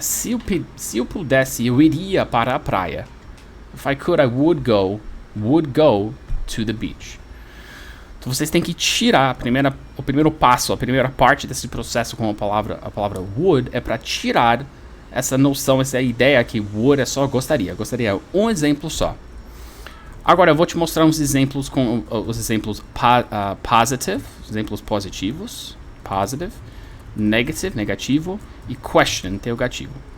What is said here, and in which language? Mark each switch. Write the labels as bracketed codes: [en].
[pt] Se eu pudesse, eu iria para a praia. [en] If I could, I would go to the beach. [pt] Então vocês têm que tirar o primeiro passo, a primeira parte desse processo com a palavra would é para tirar essa noção, essa ideia que would é só gostaria. Gostaria é um exemplo só. Agora eu vou te mostrar uns exemplos com os exemplos positive, exemplos positivos, positive, negative, negativo e question, interrogativo.